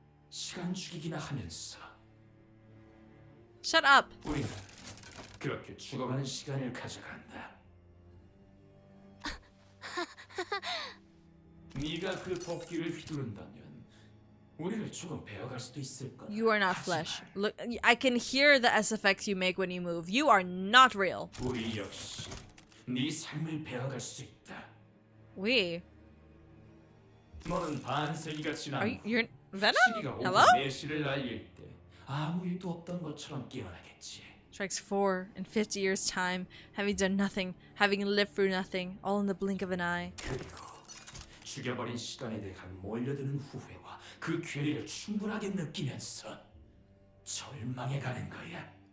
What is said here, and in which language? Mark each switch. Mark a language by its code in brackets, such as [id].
[ko] 시간 죽이기나 하면서 [en] Shut up. [ko] 우리는 그렇게 죽어가는 시간을 가져간다. 네가 그 도끼를 휘두른다면 우리를 조금 배워갈 수도 있을 거다. [en] You are not flesh. Look, I can hear the SFX you make when you move. You are not real. [ko] 우리 역시 네 삶을 배워갈 수 있다. [en] We. [ko] 너는 반세기가 지나 [en] You're Venom? [ko] 시기가 [en] Hello? [ko] 4시를 날릴 때 아무 일도 없던 것처럼 깨어나겠지. [en] Strikes 4 in 50 years' time, having done nothing, having lived through nothing, all in the blink of an eye. [ko] 그리고 죽여버린 시간에 대해 몰려드는 후회와 그 괴리를 충분하게 느끼면서 절망해가는 거야.